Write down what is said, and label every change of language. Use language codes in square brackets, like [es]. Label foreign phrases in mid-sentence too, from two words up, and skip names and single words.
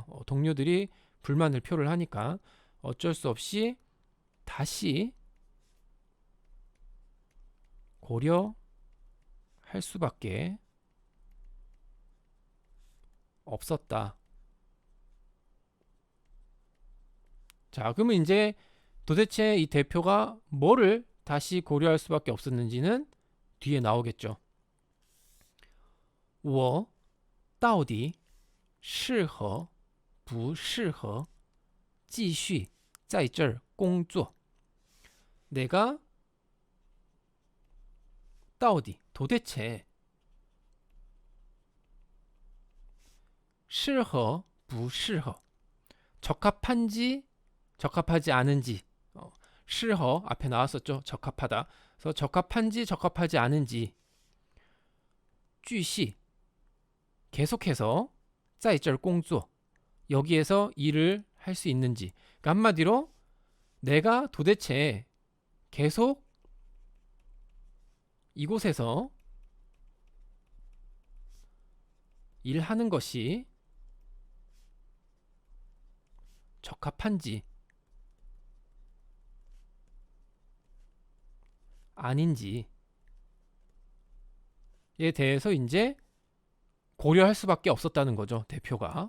[ko] 동료들이 불만을 표를 하니까 어쩔 수 없이 다시 고려할 수밖에 없었다. 자, 그러면 이제 도대체 이 대표가 뭐를 다시 고려할 수밖에 없었는지는 뒤에 나오겠죠. [zh] 我到底适合不适合继续在这儿工作? [ko] 내가 도대체 [zh] 适合不适合, [ko] 적합한지 적합하지 않은지, 适合 앞에 나왔었죠. 적합하다. 그래서 적합한지 적합하지 않은지, 继续 계속해서 [zh] 在这儿工作 [ko] 여기에서 일을 할 수 있는지, 그러니까 한마디로 내가 도대체 계속 이곳에서 일하는 것이 적합한지 아닌지에 대해서 이제 고려할 수밖에 없었다는 거죠, 대표가.